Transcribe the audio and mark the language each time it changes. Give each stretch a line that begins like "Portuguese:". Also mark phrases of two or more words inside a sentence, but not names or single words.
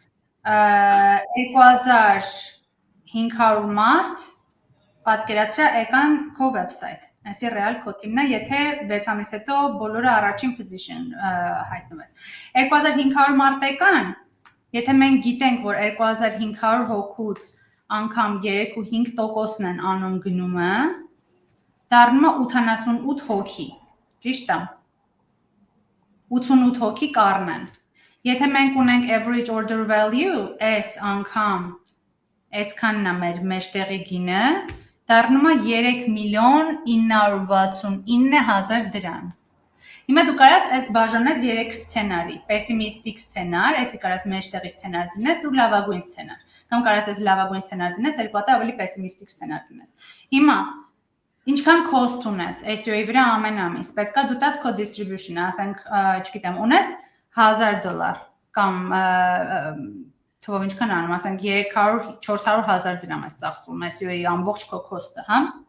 Armenian: 2500 մարդ պատկերացրա եկան քո website։ Այսի real քո թիմն է, եթե 6 ամիս հետո բոլորը առաջին position հայտնվես։ 2500 մարդ եկան, եթե մենք գիտենք, որ 2500 հոգուց անգամ 3.5%-ն են անում գնումը, դառնում է 88 հոգի, ճիշտ է։ 88 հոգի կառնեն։ Եթե մենք ունենք
English: average order value,
Armenian: այս անգամ այսքանն է մեր մեջտեղի գինը, դառնում է 3.969.000 դրամ։ Հիմա դու կարաս այս բաժանես 3 սցենարի, պեսիմիստիկ սցենար, այսի կարաս մեջտեղի սցենար դնես ու լավագույն սցենար։ Կամ կարաս այս լավագույն սցենար դնես, երկու հատ ավելի պեսիմիստիկ սցենար դնես։ Հիմա ինչքան cost ունես SEO-ի վրա ամեն ամիս, պետքա դու տաս քո distribution-ը, ասենք, չգիտեմ, ունես $1,000 կամ թվով ինչքան անում, ասենք 300-400,000 դրամ ես ծախսում SEO-ի ամբողջ քո cost-ը, հա?